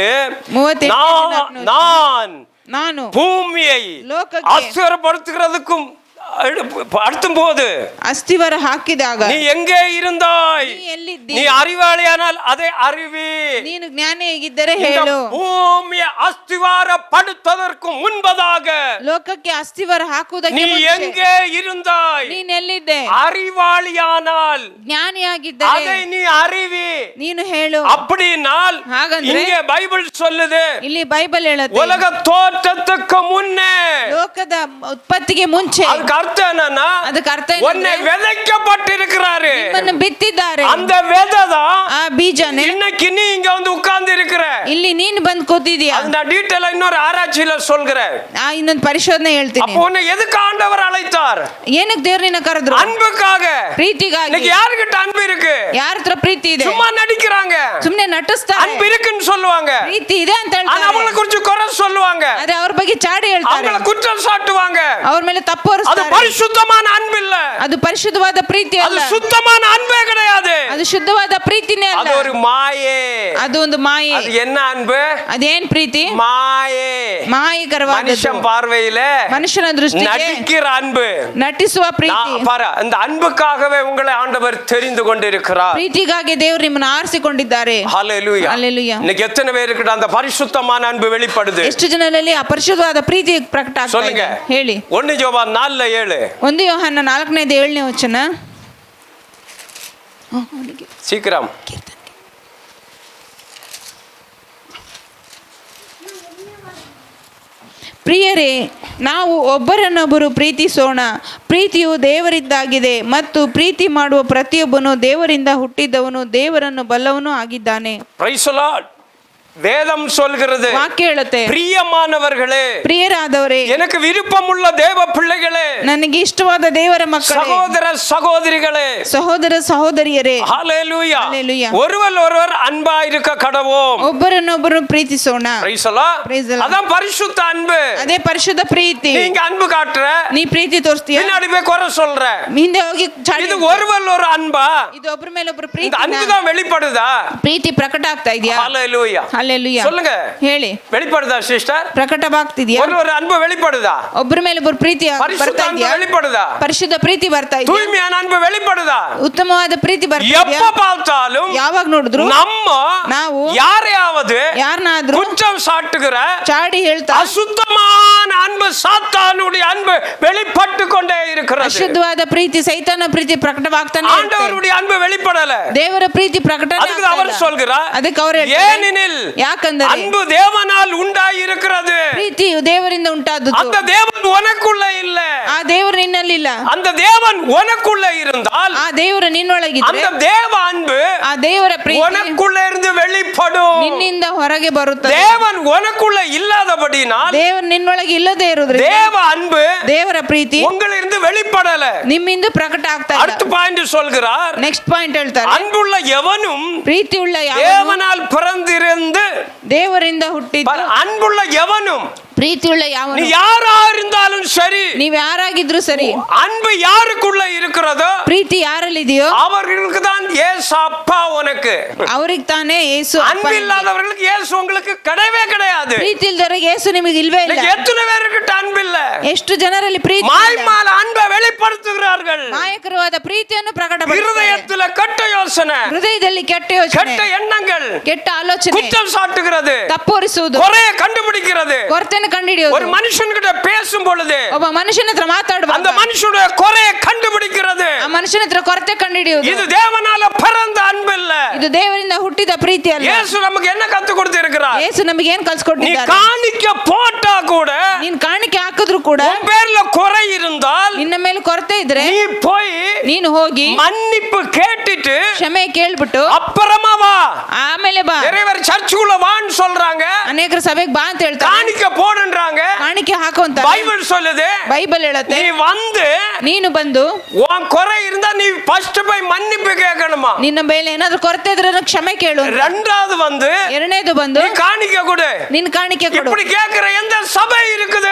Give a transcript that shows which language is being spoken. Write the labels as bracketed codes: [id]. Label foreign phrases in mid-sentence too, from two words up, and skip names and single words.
[ta] 38 நான் [kn] ನಾನು [ta] பூமியை [kn] ಲೋಕಕ್ಕೆ [ta] ஆச்சரியப்படுத்துகிறதுக்கும் அடுத்தும் போது [kn] ಅಸ್ಥಿವಾರ ಹಾಕಿದಾಗ [ta] நீ எங்கே இருந்தாய்? [kn] ನೀ ಎಲ್ಲಿದ್ದಿ? [ta] நீ அறிவாளியானால் அதை அறிவி. [kn] ನೀನು ಜ್ಞಾನಿಯಾಗಿದ್ದರೆ [ta] இந்த [kn] ಹೇಳು. [ta] பூமியை அஸ்திவாரப்படுத்துவதற்கு முன்பதாக [kn] ಲೋಕಕ್ಕೆ ಅಸ್ಥಿವಾರ ಹಾಕುವುದಕ್ಕೆ [ta] நீ [kn] ಮುಂಚೆ [ta] எங்கே இருந்தாய்? [kn] ನೀನ್ ಎಲ್ಲಿದ್ದೆ? [ta] அறிவாளியானால் [kn] ಜ್ಞಾನಿಯಾಗಿದ್ದರೆ [ta] அதை நீ அறிவி. [kn] ನೀನು ಹೇಳು. [ta] அப்படினால் [kn] ಹಾಗಂದ್ರೆ [ta] இங்கே பைபிள் சொல்லுது, [kn] ಇಲ್ಲಿ ಬೈಬಲ್ ಹೇಳುತ್ತೆ, [ta] உலக தோற்றத்துக்கு முன்னே. [kn] ಲೋಕದ ಉತ್ಪತ್ತಿಗೆ ಮುಂಚೆ. [ta] அதுக்கு அர்த்தம் என்னன்னா, [kn] ಅದಕ್ಕೆ ಅರ್ಥ [ta] உன்னை [kn] ಏನಂದ್ರೆ, [ta] விதைக்கப்பட்டிருக்கிறாரு. [kn] ನಿಮ್ಮನ್ನು ಬಿತ್ತಿದ್ದಾರೆ. [ta] அந்த விதை தான் [kn] ಆ ಬೀಜನೇ [ta] இன்னைக்கு நீ இங்க வந்து உட்கார்ந்து இருக்கிற. [kn] ಇಲ್ಲಿ ನೀನು ಬಂದು ಕೂತಿದೀಯ. [ta] அந்த டீடைல் இன்னொரு ஆராய்ச்சியில சொல்கிறேன். [kn] ಇನ್ನೊಂದು ಪರಿಶೋಧನೆ ಹೇಳ್ತೀನಿ. [ta] அப்போ உன்னை எதுக்கு ஆண்டவர் அழைத்தார்? [kn] ಏನಕ್ಕೆ ದೇವ್ರು ನಿನ್ನ ಕರೆದ್ರು? [ta] அன்புக்காக. [kn] ಪ್ರೀತಿಗಾಗಿ. [ta] இன்னைக்கு யாருகிட்ட அன்பு இருக்கு? [kn] ಯಾರ ಹತ್ರ ಪ್ರೀತಿ ಇದೆ? [ta] சும்மா நடிக்கிறாங்க. [kn] ಸುಮ್ನೆ ನಟಿಸ್ತಾರೆ. [ta] அன்பு இருக்குன்னு சொல்லுவாங்க, [kn] ಪ್ರೀತಿ ಇದೆ ಅಂತ [ta] ஆனா [kn] ಹೇಳ್ತಾರೆ. [ta] அவங்கள குறிச்சு குறை சொல்லுவாங்க, [kn] ಅದೇ ಅವ್ರ ಬಗ್ಗೆ ಚಾಡಿ ಹೇಳ್ತಾರೆ, [ta] அவங்கள குற்றம் சாட்டுவாங்க. [kn] ಅವ್ರ ಮೇಲೆ ತಪ್ಪು [ta] அது [kn] ಹೊರಿಸ್ತಾರೆ. [ta] பரிசுத்தமான அன்பு இல்ல. [kn] ಅದು ಪರಿಶುದ್ಧವಾದ ಪ್ರೀತಿ [ta] அது [kn] ಅಲ್ಲ. [ta] சுத்தமான அன்பே கிடையாது. [kn] ಅದು ಶುದ್ಧವಾದ ಪ್ರೀತಿನೇ [ta] அது [kn] ಅಲ್ಲ. [ta] ஒரு மாயே. [kn] ಅದು ಒಂದು ಮಾಯೆ. [ta] அது என்ன அன்பு? [kn] ಅದೇನ್ ಪ್ರೀತಿ? [ta] மாயே. [kn] ಮಾಯಕರವಾದದ್ದು. [ta] மனுஷன் பார்வையில [kn] ಮನುಷ್ಯನ ದೃಷ್ಟಿಗೆ [ta] நடிக்கிற அன்பு. [kn] ನಟಿಸುವ ಪ್ರೀತಿ. [ta] பாரு, அந்த அன்புக்காகவே உங்களை ஆண்டவர் தெரிந்து கொண்டிருக்கிறார். [kn] ಪ್ರೀತಿಗಾಗಿ ದೇವರು ನಿಮ್ಮನ್ನು ಆರಿಸಿಕೊಂಡಿದ್ದಾರೆ. [ta] ஹல்லேலூயா. [kn] ಹಲ್ಲೆಲೂಯಾ. [ta] இன்னைக்கு எத்தனை பேருக்கு அந்த பரிசுத்தமான அன்பு வெளிப்படுது? [kn] ಎಷ್ಟು ಜನರಲ್ಲಿ ಅಪರಿಶುದ್ಧವಾದ ಪ್ರೀತಿ ಪ್ರಕಟ ಆಗ್ತಾ [ta] சொல்லுங்க. [kn] ಇದೆ? ಹೇಳಿ. [ta] 1 யோவான் 4:7. [kn] 1 ಯೋಹಾನ 4:7 ವಚನ. [ta] சீக்கிரம். [kn] ಪ್ರಿಯರೇ, ನಾವು ಒಬ್ಬರನ್ನೊಬ್ಬರು ಪ್ರೀತಿಸೋಣ. ಪ್ರೀತಿಯು ದೇವರಿಂದಾಗಿದೆ ಮತ್ತು ಪ್ರೀತಿ ಮಾಡುವ ಪ್ರತಿಯೊಬ್ಬನು ದೇವರಿಂದ ಹುಟ್ಟಿದವನು, ದೇವರನ್ನು ಬಲ್ಲವನು ಆಗಿದ್ದಾನೆ. [en] Praise the Lord. [ta] வேதம் சொல்கிறது, [kn] ವಾಕ್ಯ ಹೇಳುತ್ತೆ, [ta] பிரியமானவர்களே, [kn] ಪ್ರಿಯರಾದವರೇ, [ta] எனக்கு விருப்பமுள்ள தேவ பிள்ளைகளே, [kn] ನನಗೆ ಇಷ್ಟವಾದ ದೇವರ ಮಕ್ಕಳೇ, [ta] சகோதர சகோதரிகளே, [kn] ಸಹೋದರ ಸಹೋದರಿಯರೇ, [ta] ஹல்லேலூயா, ஹல்லேலூயா. ஒருவர் அன்பா இருக்க கடவோம். [kn] ಒಬ್ಬರನ್ನೊಬ್ಬರು ಪ್ರೀತಿಸೋಣ. [en] Praise the Lord. Praise the Lord. [ta] அதான் பரிசுத்த அன்பு. [kn] ಅದೇ ಪರಿಶುದ್ಧ ಪ್ರೀತಿ. [ta] நீங்க அன்பு காட்டுற, [kn] ನೀ ಪ್ರೀತಿ ತೋರಿಸ್ತೀಯ, [ta] பின்னாடி போய் குறை சொல்ற. [kn] ಹಿಂದೆ ಹೋಗಿ ಚಾಡಿ [ta] இது [kn] ಹೇಳ್ತೀಯ. [ta] ஒரு அன்பா? [kn] ಇದು ಒಬ್ಬರ ಮೇಲೆ ಒಬ್ಬರು [ta] இந்த [kn] ಪ್ರೀತಿ [ta] அன்பு தான் வெளிப்படுதா? [kn] ಪ್ರೀತಿ ಪ್ರಕಟ ಆಗ್ತಾ ಇದೆಯಾ? [ta] ஹல்லேலூயா. [kn] ಹಲ್ಲೆಲೂಯಾ. [ta] சொல்லுங்க, [kn] ಹೇಳಿ. [ta] வெளிப்படுதா சிஸ்டர்? [kn] ಪ್ರಕಟವಾಗ್ತಿದ್ಯಾ? [ta] ஒரு ಅன்பು வெளிப்படுதா? [kn] ಒಬ್ಬರ ಮೇಲೆ ಒಬ್ಬರು ಪ್ರೀತಿ [ta] பரிசுத்த [kn] ಬರ್ತಾ [ta] அன்பு [kn] ಇದೆಯಾ? [ta] வெளிப்படுதா? [kn] ಪರಿಶುದ್ಧ ಪ್ರೀತಿ ಬರ್ತಾ ಇದೆಯಾ? [ta] தூய்மையான அன்பு வெளிப்படுதா? [kn] ಉತ್ತಮವಾದ ಪ್ರೀತಿ ಬರ್ತಾ ಇದೆಯಾ? [ta] எப்ப பார்த்தாலும் [kn] ಯಾವಾಗ ನೋಡಿದ್ರು ನಾವು [ta] யாரையாவது [kn] ಯಾರನ್ನಾದ್ರೂ [ta] குற்றம் சாட்டுகிற [kn] ಚಾಡಿ ಹೇಳ್ತಾ [ta] அசுத்தமான அன்பு, சாத்தானுடைய அன்பு வெளிப்பட்டு கொண்டே இருக்கிறது. [kn] ಅಶುದ್ಧವಾದ ಪ್ರೀತಿ, ಸೈತಾನ ಪ್ರೀತಿ ಪ್ರಕಟವಾಗ್ತಾನೆ ಇರುತ್ತೆ. [ta] ஆண்டவருடைய அன்பு வெளிப்படல. [kn] ದೇವರ ಪ್ರೀತಿ ಪ್ರಕಟನೆ [ta] அதுக்கு அவர் சொல்கிறார், [kn] ಅದಕ್ಕೆ ಅವರು ಹೇಳ್ತಾರೆ, [ta] ஏனெனில் [kn] ಯಾಕಂದರೆ [ta] அன்பு தேவனால் உண்டாயிருக்கிறது. [kn] ಪ್ರೀತಿಯು ದೇವರಿಂದ ಉಂಟಾದದ್ದು. [ta] அந்த தேவன் உனக்குள்ள இல்ல. [kn] ಆ ದೇವರು ನಿನ್ನಲ್ಲಿಲ್ಲ. [ta] அந்த தேவன் உனக்குள்ள இருந்தால் [kn] ಆ ದೇವರು ನಿನ್ನೊಳಗಿದ್ರೆ [ta] அந்த தேவ அன்பு [kn] ಆ ದೇವರ ಪ್ರೀತಿ [ta] உனக்குள்ள இருந்து வெளிப்படும். [kn] ನಿನ್ನಿಂದ ಹೊರಗೆ ಬರುತ್ತದೆ. [ta] தேவன் உனக்குள்ள இல்லாதபடினால் [kn] ದೇವರು ನಿನ್ನೊಳಗೆ ಇಲ್ಲದೆ ಇರುವುದರಿಂದ [ta] தேவ அன்பு [kn] ದೇವರ ಪ್ರೀತಿ [ta] உங்களிருந்து வெளிப்படல. [kn] ನಿಮ್ಮಿಂದ ಪ್ರಕಟ ಆಗ್ತಾ ಇಲ್ಲ. [ta] அடுத்த பாயிண்ட் சொல்கிறார். [en] next point [kn] ಹೇಳ್ತಾರೆ, [ta] அன்புள்ள எவனும் [kn] ಪ್ರೀತಿಯುಳ್ಳ ಯಾವನು [ta] தேவனால் பிறந்திருந்து [kn] ದೇವರಿಂದ ಹುಟ್ಟಿದ್ದು. [ta] அன்புள்ள எவனும் [kn] ಪ್ರೀತಿಯುಳ್ಳ [ta] நீ [kn] ಯಾವನು [ta] யாரா இருந்தாலும் சரி, [kn] ನೀವ್ ಯಾರಾಗಿದ್ರು ಸರಿ, [ta] அன்பு யாருக்குள்ள இருக்கிறதோ [kn] ಪ್ರೀತಿ ಯಾರಲ್ಲಿದೆಯೋ [ta] அவர்களுக்கு தான் இயேசு அப்பா உனக்கு. [kn] ಅವ್ರಿಗೆ ತಾನೇ ಯೇಸು ಅಪ್ಪ. [ta] அன்பு இல்லாதவர்களுக்கு இயேசு உங்களுக்கு கிடையவே கிடையாது. [kn] ಪ್ರೀತಿ ಇಲ್ದವ್ರಿಗೆ ಯೇಸು ನಿಮಗೆ ಇಲ್ವೇ ಇಲ್ಲ. [ta] இன்னைக்கு எத்தனை பேருக்கு அன்பு இல்ல? [kn] ಎಷ್ಟು ಜನರಲ್ಲಿ ಪ್ರೀತಿ ಇಲ್ಲ? [ta] மாய்மால அன்பை வெளிப்படுத்துகிறார்கள். [kn] ನಾಯಕರವಾದ ಪ್ರೀತಿಯನ್ನು ಪ್ರಕಟಪಡಿಸುತ್ತಾರೆ. [ta] இருதயத்துல கெட்ட யோசனை, [kn] ಹೃದಯದಲ್ಲಿ ಕೆಟ್ಟ ಯೋಚನೆ, [ta] கெட்ட எண்ணங்கள், [kn] ಕೆಟ್ಟ ಆಲೋಚನೆ, [ta] குற்றம் சாட்டுகிறது, [kn] ತಪ್ಪೋರಿಸುವುದು, [ta] குறைய கண்டுபிடிக்கிறது. [kn] ಕೊರತೆಯನ್ನು ಕಂಡುಹಿಡಿಯುವುದು. [ta] ஒரு மனுஷன்கிட்ட பேசும் பொழுது [kn] ಒಬ್ಬ ಮನುಷ್ಯನ ಹತ್ರ [ta] அந்த [kn] ಮಾತಾಡುವಾಗ [ta] மனுஷனுடைய குறைய கண்டுபிடிக்கிறது. [kn] ಆ ಮನುಷ್ಯನ ಹತ್ರ ಕೊರತೆ ಕಂಡುಹಿಡಿಯುವುದು. [ta] இது தேவனால பிறந்த அன்பு இல்ல. [kn] ಇದು ದೇವರಿಂದ ಹುಟ್ಟಿದ ಪ್ರೀತಿ ಅಲ್ಲ. [ta] இயேசு நமக்கு என்ன கத்து கொடுத்திருக்கிறார்? [kn] ಯೇಸು ನಮಗೆ ಏನ್ [ta] நீ [kn] ಕಲ್ಸ್ಕೊಟ್ಟಿದ್ದಾರೆ? [ta] காணிக்க போட்டா கூட, [kn] ನೀನ್ ಕಾಣಿಕೆ ಹಾಕಿದ್ರು ಕೂಡ [ta] உன் பேர்ல குறை இருந்தால் [kn] ನಿನ್ನ ಮೇಲೆ ಕೊರತೆ ಇದ್ರೆ [ta] நீ போய் [kn] ನೀನು ಹೋಗಿ [ta] மன்னிப்பு கேட்டுட்டு [kn] ಕ್ಷಮೆ ಕೇಳ್ಬಿಟ್ಟು [ta] அப்புறமா வா. [kn] ಆಮೇಲೆ ಬಾ. [ta] நிறைய பேர் சர்ச்சுக்குள்ள வான்னு சொல்றாங்க, [kn] ಅನೇಕರು ಸಭೆಗೆ ಬಾ ಅಂತ ಹೇಳ್ತಾರೆ, [ta] காணிக்க போடுன்றாங்க. [kn] ಕಾಣಿಕೆ ಹಾಕು ಅಂತ [ta] பைபிள் சொல்லுது, [kn] ಬೈಬಲ್ ಹೇಳುತ್ತೆ, [ta] நீ வந்து [kn] ನೀನು ಬಂದು [ta] உன் குறை இருந்தா நீ ஃபர்ஸ்ட் போய் மன்னிப்பு கேட்கணுமா. [kn] ನಿನ್ನ ಮೇಲೆ ಏನಾದ್ರೂ ಕೊರತೆ ಇದ್ರೆ ಅದನ್ನ ಕ್ಷಮೆ ಕೇಳು. [ta] ரெண்டாவது வந்து [kn] ಎರಡನೇದು ಬಂದು [ta] நீ காணிக்க கொடு. [kn] ನಿನ್ ಕಾಣಿಕೆ ಕೊಡು. [ta] இப்படி கேட்கிற எந்த சபை இருக்குது?